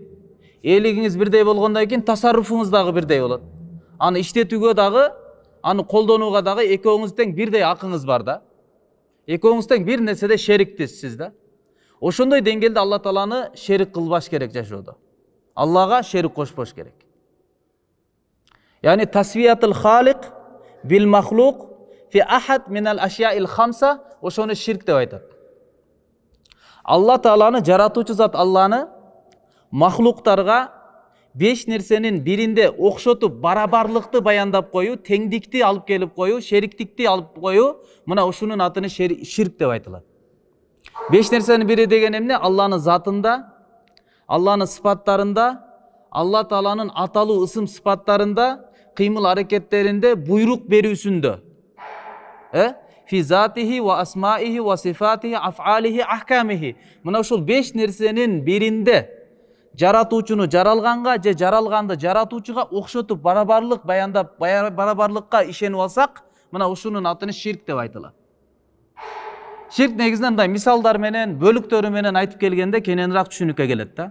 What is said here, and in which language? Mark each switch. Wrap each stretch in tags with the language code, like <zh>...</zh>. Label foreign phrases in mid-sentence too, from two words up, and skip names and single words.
<ky>Ээлигиңиз бирдей болгондон кийин тасарруфуңуз дагы бирдей болот. Аны иштетүүгө дагы, аны колдонууга дагы экөөңүз тең бирдей акыңыз бар да. Экөөңүз тең бир нерседе шериктесиз да. Ошондой деңгээлде Алла Тааланы шерик кылбаш керек жашоодо. Аллага шерик кошпош керек.</ky> <ar>يعني تسوية الخالق بالمخلوق في أحد من الأشياء الخمسة,</ar> <ky>ошону ширк деп айтат. Алла Тааланы, жаратуучу зат Алланы махлуктарга 5 нерсенин биринде окшотуп барабарлыкты баяндап коюу, теңдикти алып келип коюу, шериктикти алып коюу, мына ушунун атыны ширк деп айтылат. 5 нерсенин бири деген эмне? Алланын затында, Алланын сыпаттарында, Алла Тааланын аталуу ысым сыпаттарында, кыймыл аракеттеринде, буйрук берүүсүндө.</ky> <ar>في ذاته وأسمائه وصفاته أفعاله أحكامه.</ar> <ky>Мына ушул 5 нерсенин биринде жаратуучуну жаралганга же жаралганды жаратуучуга окшотуп барабарлык баяндап, барабарлыкка ишенип алсак, мына ушунун атыны ширк деп айтылат. Ширк негизинен мындай мисалдар менен, бөлүктөрү менен айтып келгенде кененирээк түшүнүккө келет да.</ky>